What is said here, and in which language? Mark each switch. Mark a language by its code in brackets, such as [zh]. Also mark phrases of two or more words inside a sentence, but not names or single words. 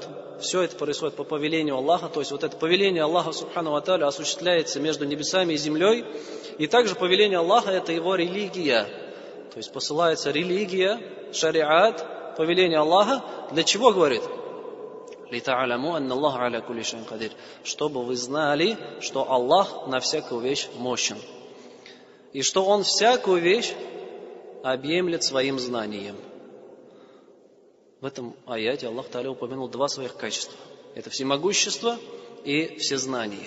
[ru] Все это происходит по повелению Аллаха. То есть вот это повеление Аллаха [ar] سبحانه وتعالى [ru] осуществляется между небесами и землей. И также повеление Аллаха — это его религия. То есть посылается религия, шариат, повеление Аллаха. Для чего, говорит? [ar] «لتعلموا أن الله على كل شيء قدير». [ru] Чтобы вы знали, что Аллах на всякую вещь мощен. И что Он всякую вещь объемлет своим знанием. В этом аяте [ar] الله تعالى [ru] упомянул два своих качества. Это всемогущество и всезнание.